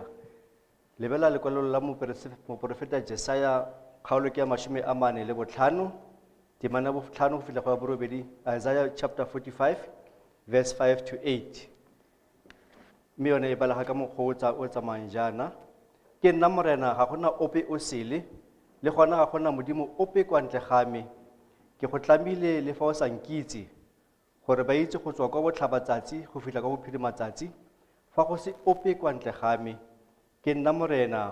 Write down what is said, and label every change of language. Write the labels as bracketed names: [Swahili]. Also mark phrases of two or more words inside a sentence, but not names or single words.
[Tswana] Lebela lekwalo la moporofeta Jesaya kgaolo ke ya 45 temana bo 5 go fihla go ya borobedi, [English] Isaiah chapter 45 verse 5 to 8. [Tswana] Mme yone e balaga ka mokgwa o tsamayang jaana. Ke nna Morena, ga gona ope o sele, le gona ga gona Modimo ope kwa ntle ga me. Ke go tlamile le fa o sa nkitse, gore ba itse go tswa kwa botlhabatsatsi go fitlha kwa bophirimatsatsi fa go se ope kwa ntle ga me ke nna Morena